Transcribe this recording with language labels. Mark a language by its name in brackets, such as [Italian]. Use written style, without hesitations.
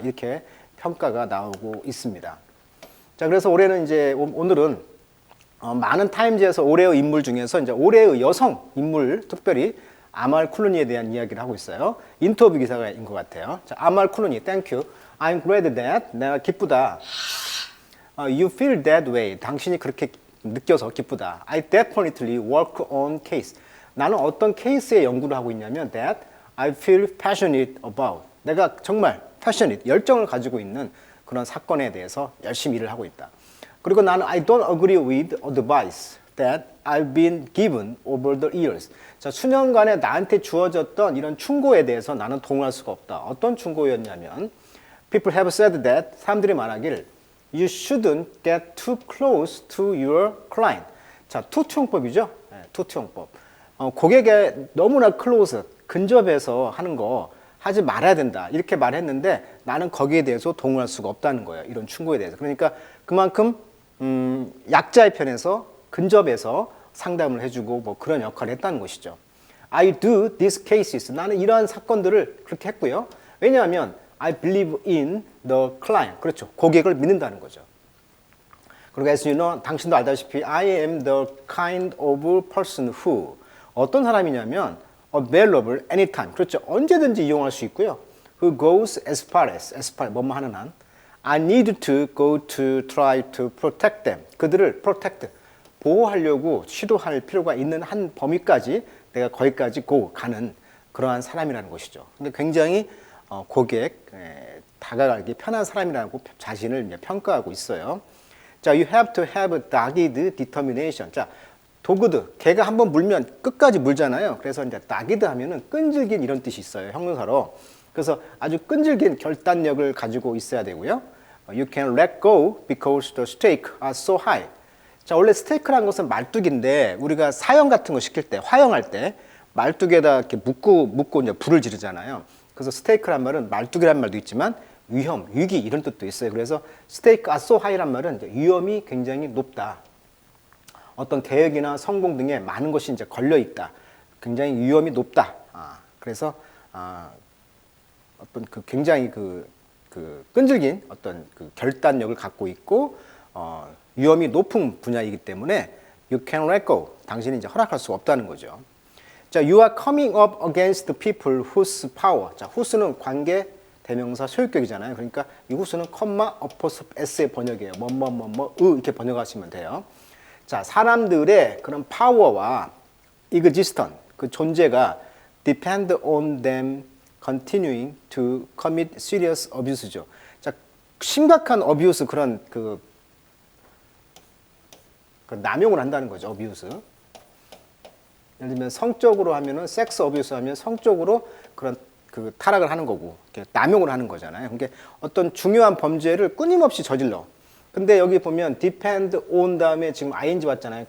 [Korean] 이렇게 평가가 나오고 있습니다. 자, 그래서 올해는 이제 오늘은 많은 타임즈에서 올해의 인물 중에서 이제 올해의 여성 인물 특별히 아말 쿨루니에 대한 이야기를 하고 있어요. 인터뷰 기사인 것 같아요. 자, 아말 쿨루니, [English] thank you. I'm glad that [Korean] 내가 기쁘다. [English] You feel that way. [Korean] 당신이 그렇게 느껴서 기쁘다. [English] I definitely work on case. [Korean] 나는 어떤 케이스에 연구를 하고 있냐면 [English] that I feel passionate about. [Korean] 내가 정말 passionate, 열정을 가지고 있는 그런 사건에 대해서 열심히 일을 하고 있다. 그리고 나는 [English] I don't agree with advice that I've been given over the years. [Korean] 자, 수년간에 나한테 주어졌던 이런 충고에 대해서 나는 동의할 수가 없다. 어떤 충고였냐면 [English] People have said that, [Korean] 사람들이 말하길 [English] You shouldn't get too close to your client. [Korean] 자, 투투용법이죠. 네, 투투용법. 고객에 너무나 close, 근접해서 하는 거 하지 말아야 된다. 이렇게 말했는데 나는 거기에 대해서 동의할 수가 없다는 거예요. 이런 충고에 대해서. 그러니까 그만큼 약자의 편에서 근접해서 상담을 해주고 뭐 그런 역할을 했다는 것이죠. [English] I do these cases. [Korean] 나는 이러한 사건들을 그렇게 했고요. 왜냐하면 [English] I believe in the client. [Korean] 그렇죠. 고객을 믿는다는 거죠. [English] 그리고 as you know, [Korean] 당신도 알다시피 [English] I am the kind of person who [Korean] 어떤 사람이냐면 [English] available anytime. [Korean] 그렇죠. 언제든지 이용할 수 있고요. [English] Who goes as far as [Korean] 뭐뭐 하는 한. [English] I need to go to try to protect them. [Korean] 그들을 protect, 보호하려고 시도할 필요가 있는 한 범위까지 내가 거기까지 가는 그러한 사람이라는 것이죠. 근데 굉장히 고객, 다가가기 편한 사람이라고 자신을 평가하고 있어요. [English] 자, you have to have dogged determination. [Korean] 자, 도그드, 개가 한번 물면 끝까지 물잖아요. 그래서 이제 dogged 하면은 끈질긴 이런 뜻이 있어요. 형용사로. 그래서 아주 끈질긴 결단력을 가지고 있어야 되고요. [English] You can let go because the stakes are so high. [Korean] 자, 원래 스테이크라는 것은 말뚝인데 우리가 사형 같은 거 시킬 때, 화형할 때 말뚝에다 이렇게 묶고 이제 불을 지르잖아요. 그래서 스테이크란 말은 말뚝이란 말도 있지만 위험, 위기 이런 뜻도 있어요. 그래서 스테이크 are so high란 말은 이제 위험이 굉장히 높다. 어떤 계획이나 성공 등에 많은 것이 이제 걸려 있다. 굉장히 위험이 높다. 그래서 어떤 그 굉장히 그 끈질긴 어떤 그 결단력을 갖고 있고 위험이 높은 분야이기 때문에 [English] you can let go. [Korean] 당신이 이제 허락할 수 없다는 거죠. [English] 자, you are coming up against the people whose power. [Korean] 자, whose는 관계 대명사 소유격이잖아요. 그러니까 이 whose는 컴마 어퍼스프 s의 번역이에요. 이렇게 번역하시면 돼요. 자, 사람들의 그런 파워와 [English] existence, [Korean] 그 존재가 [English] depend on them continuing to commit serious abuse죠. [Korean] 자, 심각한 abuse 그런 그 남용을 한다는 거죠. [English] abuse. [Korean] 예를 들면 성적으로 하면은 섹스 어뷰스 하면 성적으로 그런 그 타락을 하는 거고 이렇게 남용을 하는 거잖아요. 그러니까 어떤 중요한 범죄를 끊임없이 저질러. 근데 여기 보면 depend on 다음에 지금 ing 왔잖아요.